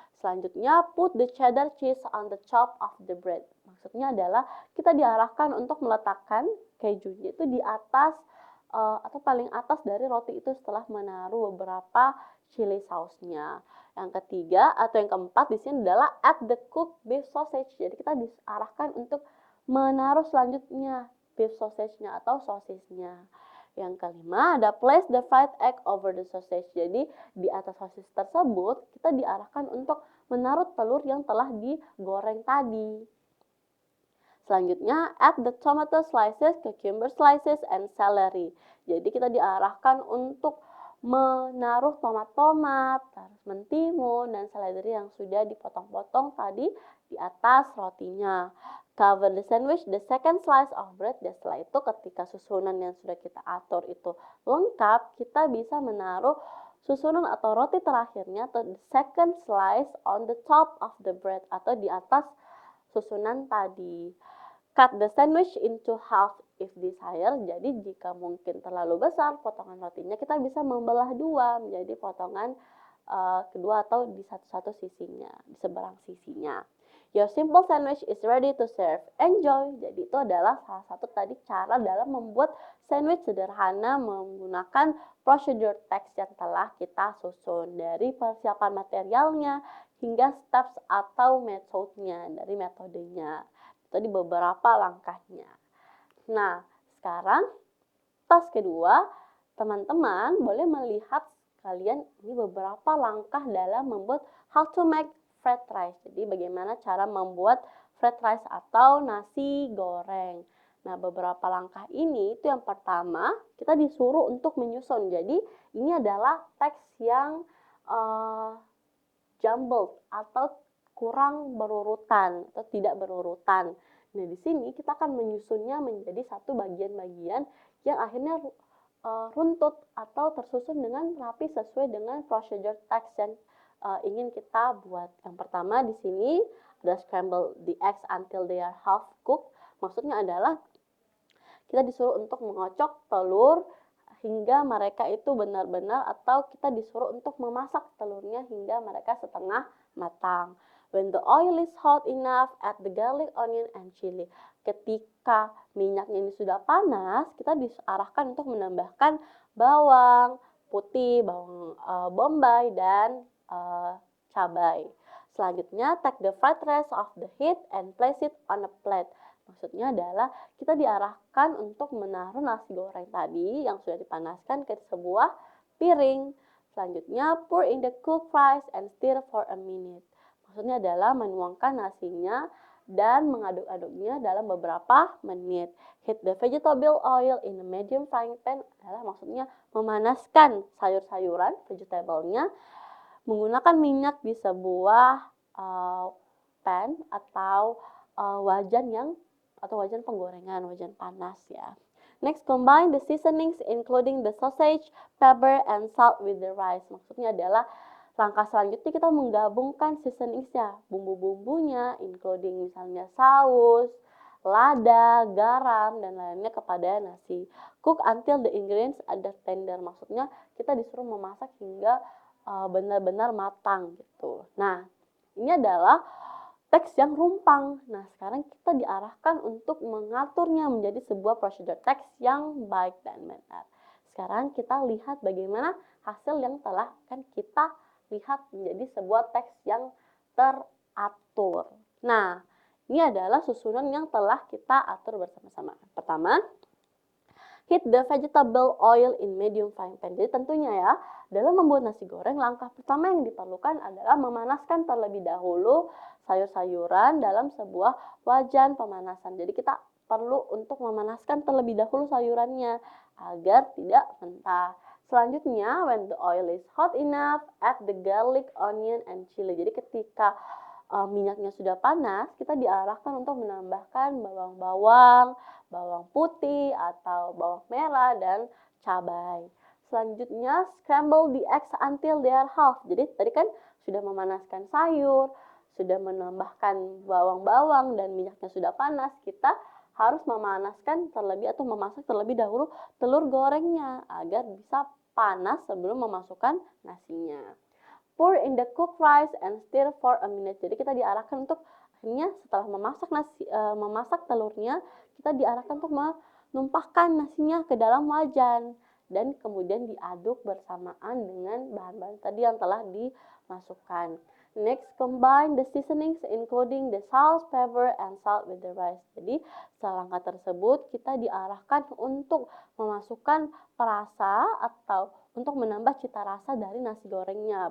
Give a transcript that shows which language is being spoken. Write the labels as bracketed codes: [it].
[id] Selanjutnya, [en] put the cheddar cheese on the top of the bread. [id] Maksudnya adalah kita diarahkan untuk meletakkan kejunya itu di atas atau paling atas dari roti itu setelah menaruh beberapa chili sausnya. Yang ketiga atau yang keempat di sini adalah [en] add the cooked beef sausage. [id] Jadi kita diarahkan untuk menaruh selanjutnya beef sausage-nya atau sosisnya. Yang kelima ada [en] place the fried egg over the sausage. [id] Jadi di atas sosis tersebut kita diarahkan untuk menaruh telur yang telah digoreng tadi. Selanjutnya, [en] add the tomato slices, cucumber slices, and celery. [id] Jadi kita diarahkan untuk menaruh tomat-tomat, mentimun, dan seledri yang sudah dipotong-potong tadi di atas rotinya. [en] Cover the sandwich, the second slice of bread. [id] Dan setelah itu ketika susunan yang sudah kita atur itu lengkap, kita bisa menaruh susunan atau roti terakhirnya atau [en] the second slice on the top of the bread [id] atau di atas susunan tadi. [en] Cut the sandwich into half if desired. [id] Jadi jika mungkin terlalu besar potongan rotinya, kita bisa membelah dua menjadi potongan kedua atau di satu-satu sisinya, di seberang sisinya. [en] Your simple sandwich is ready to serve. Enjoy. [id] Jadi itu adalah salah satu tadi cara dalam membuat sandwich sederhana menggunakan prosedur text yang telah kita susun. Dari persiapan materialnya hingga steps atau metodenya, dari metodenya. Tadi beberapa langkahnya. Nah, sekarang task kedua, teman-teman boleh melihat kalian ini beberapa langkah dalam membuat [en] how to make fried rice. [id] Jadi bagaimana cara membuat fried rice atau nasi goreng. Nah, beberapa langkah ini itu yang pertama kita disuruh untuk menyusun. Jadi ini adalah teks yang jumbled atau kurang berurutan atau tidak berurutan. Nah, di sini kita akan menyusunnya menjadi satu bagian-bagian yang akhirnya runtut atau tersusun dengan rapi sesuai dengan prosedur text yang ingin kita buat. Yang pertama di sini ada [en] scramble the eggs until they are half cooked. [id] Maksudnya adalah kita disuruh untuk mengocok telur hingga mereka itu benar-benar, atau kita disuruh untuk memasak telurnya hingga mereka setengah matang. [en] When the oil is hot enough, add the garlic, onion, and chili. [id] Ketika minyaknya ini sudah panas, kita diarahkan untuk menambahkan bawang putih, bawang bombay, dan cabai. Selanjutnya, [en] take the fried rice off the heat and place it on a plate. [id] Maksudnya adalah kita diarahkan untuk menaruh nasi goreng tadi yang sudah dipanaskan ke sebuah piring. Selanjutnya, [en] pour in the cooked rice and stir for a minute. [id] Maksudnya adalah menuangkan nasinya dan mengaduk-aduknya dalam beberapa menit. [en] Heat the vegetable oil in a medium frying pan [id] adalah maksudnya memanaskan sayur-sayuran, vegetable-nya, menggunakan minyak di sebuah pan atau wajan penggorengan, wajan panas ya. [en] Next, combine the seasonings including the sausage, pepper, and salt with the rice. [id] Maksudnya adalah langkah selanjutnya kita menggabungkan seasoningsnya, bumbu-bumbunya, including misalnya saus, lada, garam, dan lainnya kepada nasi. [en] Cook until the ingredients are tender. [id] Maksudnya kita disuruh memasak hingga benar-benar matang gitu. Nah, ini adalah teks yang rumpang. Nah, sekarang kita diarahkan untuk mengaturnya menjadi sebuah prosedur teks yang baik dan benar. Sekarang kita lihat bagaimana hasil yang telah kita lihat menjadi sebuah teks yang teratur. Nah, ini adalah susunan yang telah kita atur bersama-sama. Pertama, [en] heat the vegetable oil in medium frying pan. [id] Jadi tentunya ya, dalam membuat nasi goreng, langkah pertama yang diperlukan adalah memanaskan terlebih dahulu sayur-sayuran dalam sebuah wajan pemanasan. Jadi kita perlu untuk memanaskan terlebih dahulu sayurannya agar tidak mentah. Selanjutnya, [en] when the oil is hot enough, add the garlic, onion, and chili. [id] Jadi ketika minyaknya sudah panas, kita diarahkan untuk menambahkan bawang-bawang, bawang putih atau bawang merah, dan cabai. Selanjutnya, [en] scramble the eggs until they are half. [id] Jadi tadi kan sudah memanaskan sayur, sudah menambahkan bawang-bawang, dan minyaknya sudah panas, kita harus memanaskan terlebih atau memasak terlebih dahulu telur gorengnya agar bisa panas sebelum memasukkan nasinya. [en] Pour in the cooked rice and stir for a minute. [id] Jadi kita diarahkan untuk akhirnya setelah memasak telurnya, kita diarahkan untuk menumpahkan nasinya ke dalam wajan dan kemudian diaduk bersamaan dengan bahan-bahan tadi yang telah dimasukkan. [en] Next, combine the seasonings including the salt, pepper, and salt with the rice. [id] Jadi, setelah langkah tersebut, kita diarahkan untuk memasukkan perasa atau untuk menambah cita rasa dari nasi gorengnya.